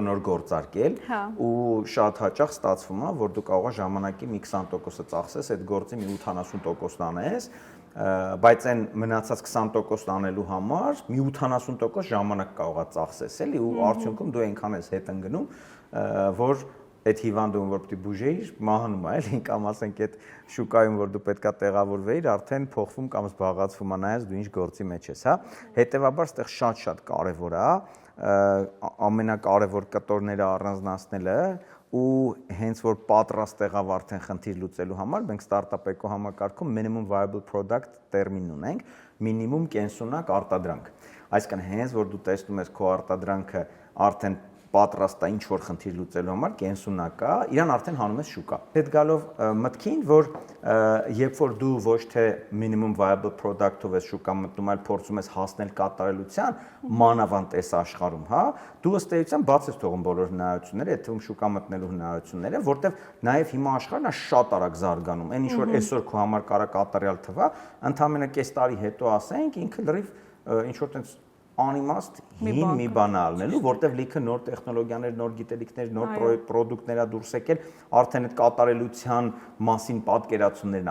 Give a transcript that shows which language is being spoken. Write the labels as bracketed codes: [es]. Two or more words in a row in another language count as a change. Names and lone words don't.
[hy] նոր գործարկել ու շատ հաճախ ստացվում է, որ դու կարող ես ժամանակի մի 20%-ը ծախսես, այդ գործի մի 80%-ն անես, բայց այն մնացած 20%-ն անելու համար մի 80% ժամանակ կարող է ծախսես, էլի, ու արդյունքում դու այնքան ես հետ ընկնում, որ այդ հիվանդում որ պետք է բուժեիր, մահանում է, էլի, կամ ասենք այդ շուկայում որ դու պետքա տեղավորվեիր, արդեն փոխվում կամ զբաղացվում է նայած դու ինչ գործի մեջ ես, հա։ Հետևաբար այդտեղ շատ կարևոր է ամենակարևոր կտորները առանձնացնելը ու հենց որ պատրաստ եղավ արդեն խնդիր լուծելու համար, մենք ստարտափ էկո համակարգում [en] minimum viable product [hy] տերմին ունենք, մինիմում կենսունակ արտադրանք։ Այսինքն հենց որ դու տեսնում ես քո արտադրանքը արդեն պատրաստ է ինչ-որ խնդիր լուծելու համար, կենսունակ է, իրան արդեն հանում ես շուկա։ Հետ գալով մտքին, որ երբ որ դու ոչ թե [en] minimum viable [hy] product-ով ես շուկա մտնում, այլ փորձում ես հասնել կատարելության, մանավանդ այս աշխարհում, հա, դու ըստ էության բաց ես թողում բոլոր հնարավորությունները, այդ թվում շուկա մտնելու հնարավորությունները, որտեվ նաև հիմա աշխարհն է շատ արագ զարգանում։ Այն ինչ որ այսօր քո համար կարա կատարյալ թվա, ընդամենը կես տարի հետո ասենք, ինքը լրիվ ինչ որ տենց անիմաստ հին մի բան ալնելու, որտեվ լիքը նոր տեխնոլոգիաներ, նոր գիտելիքներ, նոր պրոդուկտներ ա դուրս եկել, արդեն այդ կատարելության մասին պատկերացումներն ա